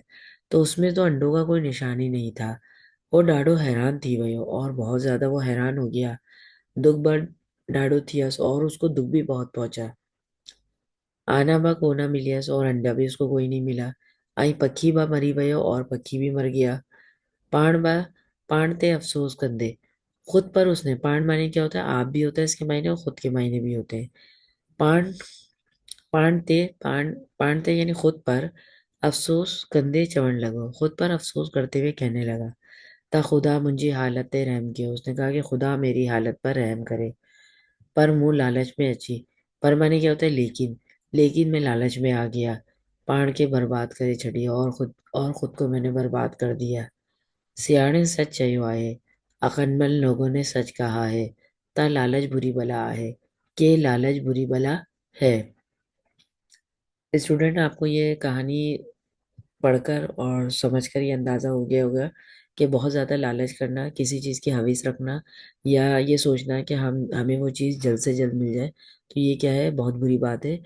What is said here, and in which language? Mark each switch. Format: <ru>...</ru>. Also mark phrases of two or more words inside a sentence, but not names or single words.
<hi>तो उसमें तो अंडों का कोई निशान ही नहीं था। वो</hi> <sd>डाढ़ो हैरान थी</sd> <hi>वही और बहुत ज्यादा वो हैरान हो गया।</hi> <sd>दुख बड़ डाढ़ो थियस</sd> <hi>और उसको दुख भी बहुत पहुंचा।</hi> <sd>आना बा कोना मिलियस</sd> <hi>और अंडा भी उसको कोई नहीं मिला।</hi> <sd>आई पक्षी बा मरी वयो</sd> <hi>और पक्षी भी मर गया।</hi> <sd>पाण बा पाण ते अफसोस कंदे,</sd> <hi>खुद पर उसने, पाण माने क्या होता है आप भी होता है इसके मायने और खुद के मायने भी होते हैं।</hi> <sd>पाण पाण ते पाण पाण ते</sd> <hi>यानी खुद पर</hi> <sd>अफसोस कंधे चवण लगो,</sd> <hi>खुद पर अफसोस करते हुए कहने लगा।</hi> <sd>ता खुदा मुंहिंजी हालत ते रहम कियो,</sd> <hi>उसने कहा कि खुदा मेरी हालत पर रहम करे।</hi> <sd>पर मुंह लालच में अची,</sd> <hi>पर माने क्या होता है लेकिन, लेकिन मैं लालच में आ गया।</hi> <sd>पाण के बर्बाद करे छड़ी</sd> <hi>और खुद को मैंने बर्बाद कर दिया।</hi> <sd>सियाने सच चयो आहे,</sd> <hi>अकलमंद लोगों ने सच कहा है, ता लालच बुरी बला है, के लालच बुरी बला है। स्टूडेंट आपको ये कहानी पढ़कर और समझकर ये अंदाज़ा हो गया होगा कि बहुत ज़्यादा लालच करना, किसी चीज़ की हवीस रखना या ये सोचना कि हम हमें वो चीज़ जल्द से जल्द मिल जाए, तो ये क्या है बहुत बुरी बात है।</hi>